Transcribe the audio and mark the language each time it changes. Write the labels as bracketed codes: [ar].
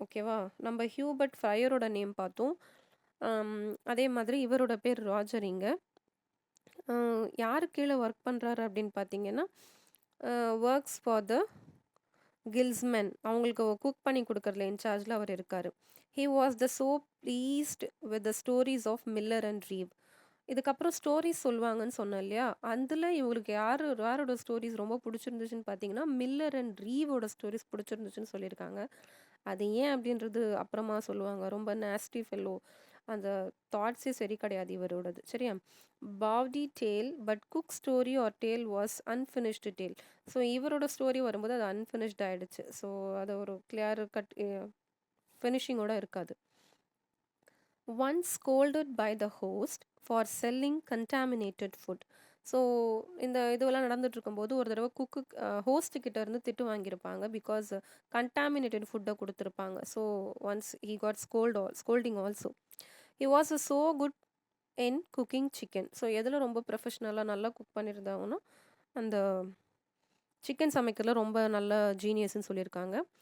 [ta] ஓகேவா, நம்ம Hubert ஃப்ரையரோட name பார்த்தோம், அதே மாதிரி இவரோட பேர் ராஜர். இங்கே யார் கீழே ஒர்க் பண்ணுறாரு அப்படின்னு பார்த்தீங்கன்னா [en] works for the guildsmen, [ta] அவங்களுக்கு குக் பண்ணி கொடுக்குறதுல இன்சார்ஜில் அவர் இருக்கார். [en] He was so pleased with the stories of Miller and Reeve. [ta] இதுக்கப்புறம் ஸ்டோரிஸ் சொல்லுவாங்கன்னு சொன்னேன் இல்லையா, அதில் இவங்களுக்கு யாரோட ஸ்டோரிஸ் ரொம்ப பிடிச்சிருந்துச்சுன்னு பார்த்தீங்கன்னா மில்லர் அண்ட் ரீவோட ஸ்டோரிஸ் பிடிச்சிருந்துச்சுன்னு சொல்லியிருக்காங்க. அது ஏன் அப்படின்றது அப்புறமா சொல்லுவாங்க. ரொம்ப நேஸ்டி ஃபெல்லோ, அந்த தாட்ஸே சரி கிடையாது இவரோடது. [en] சரியா, bawdy tale but cook story or tale was unfinished tale. [ta] So இவரோட ஸ்டோரி வரும்போது அது அன்ஃபினிஷ்ட் ஆகிடுச்சு. ஸோ அது ஒரு கிளியர் கட் ஃபினிஷிங்கோட இருக்காது. [en] Once scolded by the host for selling contaminated food. [ta] So இந்த இதுவெல்லாம் நடந்துட்டு இருக்கும்போது ஒரு தடவை குக்கு ஹோஸ்ட்டுக்கிட்ட இருந்து திட்டு வாங்கியிருப்பாங்க, பிகாஸ் கண்டாமினேட்டட் ஃபுட்டை கொடுத்துருப்பாங்க. [en] So once he got scolding also. He was so good in cooking chicken. [ta] So எதில் ரொம்ப ப்ரொஃபஷ்னலாக நல்லா குக் பண்ணியிருந்தாங்கன்னா அந்த சிக்கன் சமைக்கிறதுல ரொம்ப நல்ல ஜீனியஸ்ன்னு சொல்லியிருக்காங்க.